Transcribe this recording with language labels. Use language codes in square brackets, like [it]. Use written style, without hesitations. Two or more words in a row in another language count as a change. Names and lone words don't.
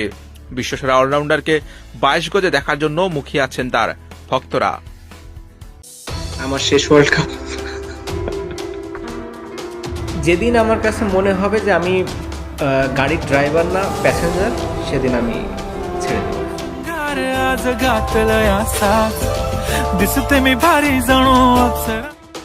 [bn] বিশ্বসেরা অলরাউন্ডারকে 22 গজে দেখার জন্য মুখিয়ে আছেন তার ভক্তরা। আমার শেষ [en] world cup. [bn] যেদিন আমার কাছে মনে হবে যে আমি গাড়ির ড্রাইভার না প্যাসেঞ্জার, সেদিন আমি ছেড়ে দেব। [mr] आज घातलं या साथ दिसते मी भारी जणू अप्सरा।